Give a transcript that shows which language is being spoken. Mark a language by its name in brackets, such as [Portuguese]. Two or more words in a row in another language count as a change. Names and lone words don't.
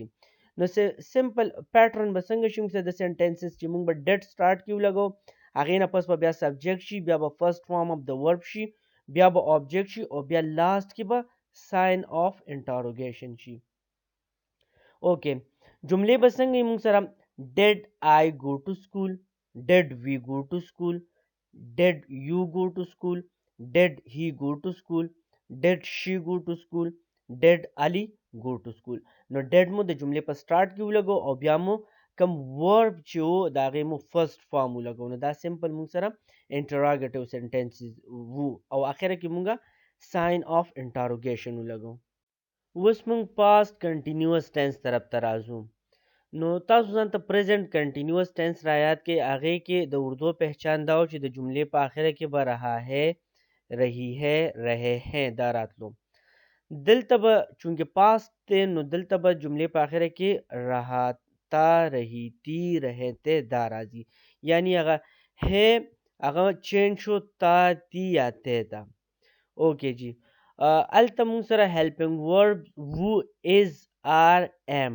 [Pashto] نو [English] simple pattern [Pashto] به څنګه شي موږ د سنټنسز چې موږ به ډیټ سٹارټ کې ولګو هغې نه پس به بیا سبجیکټ شي بیا به [English] first form of the verb [Pashto] شي بیا به آبجیکټ شي او بیا لاست کې به [English] sign of interrogation [Pashto] شي. اوکې جملې به څنګه موږ سره [English] did I go to school, did we go to school, did you go to school, did he go to school, did she go to school, did Ali go to school. [Pashto] نو did مو د جملې په سٹارټ کې ولګو او بیا مو کم ورب چې وو د هغې مو [English] first form [Pashto] ولګو. نو دا سمپل موږ سره [English] interrogative sentences [Pashto] وو او اخره کې موږ [English] sign of interrogation [Pashto] ولګو. اوس موږ [English] past continuous tense [Pashto] طرف ته راځو. نو تاسو ځان ته [English] present continuous tense [Pashto] را یاد کړئ هغې کې د اردو پہچان دا و چې د جملې په آخره کې به [Urdu] رها ہے رہی ہے رہے ہیں [Pashto] دا راتلو. دلته به چونکې پاست دی نو دلته به جملې په آخره کې [Urdu] رهاتا رهیتی رهتے [Pashto] دا راځي یعنی هغه ہے هغه چینج شو تا تی یا تے تا. اوکې جی الته موږ سره [English] helping verb [Pashto] وو [English] is are am.